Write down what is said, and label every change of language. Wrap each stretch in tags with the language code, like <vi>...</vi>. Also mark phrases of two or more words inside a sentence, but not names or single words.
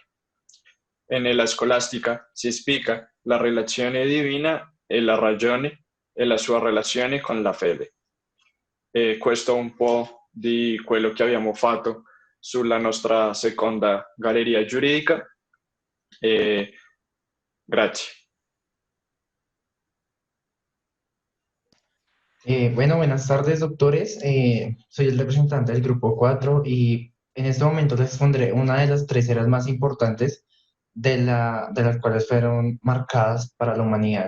<it>E nella scolastica si spiega la relazione divina e la ragione e la sua relazione con la fede. E questo è un po' di quello che abbiamo fatto sulla nostra seconda galleria giuridica. Grazie.</it> <es>Bueno, buenas tardes, doctores. Soy el representante del grupo 4 y en este momento les expondré una de las tres eras más importantes de las cuales fueron marcadas para la humanidad.</es>